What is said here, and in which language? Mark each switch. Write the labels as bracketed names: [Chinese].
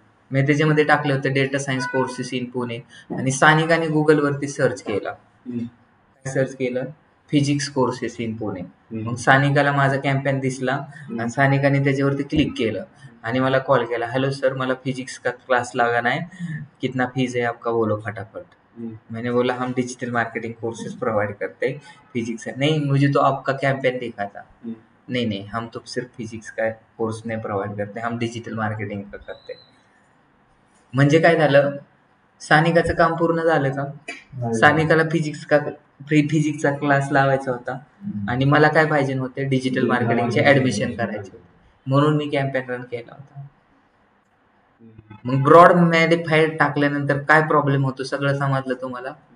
[Marathi] मी त्याच्यामध्ये टाकले होते data science courses in Pune, आणि सानिकाने गुगलवरती सर्च केला. सर्च केलं फिजिक्स कोर्सेस इन पुणे. मग सानिकाला माझा कॅम्पेन दिसला आणि सानिकाने त्याच्यावरती क्लिक केलं आणि मला कॉल केला, हॅलो सर मला [Hindi] फिजिक्स का क्लास लगाना है, कितना फीस है आपका बोलो फटाफट. मैंने बोला हम डिजिटल मार्केटिंग कोर्सेज प्रोवाइड करते हैं, फिजिक्स है नहीं, मुझे तो आपका कैंपेन देखा था. नहीं नहीं, हम तो सिर्फ फिजिक्स का कोर्स नहीं प्रोवाइड करते, हम डिजिटल मार्केटिंग का करते. [Marathi] म्हणजे काय झालं, सानिकाचं काम पूर्ण झालं का? सानिकाला फिजिक्सचा क्लास लावायचा होता आणि मला काय पाहिजे होते, डिजिटल मार्केटिंगचे ऍडमिशन करायचे होते, म्हणून मी कॅम्पेन रन केला होता. मग ब्रॉड मॅडिफायर टाकल्यानंतर काय प्रॉब्लेम होतो सगळं समजलं तुम्हाला?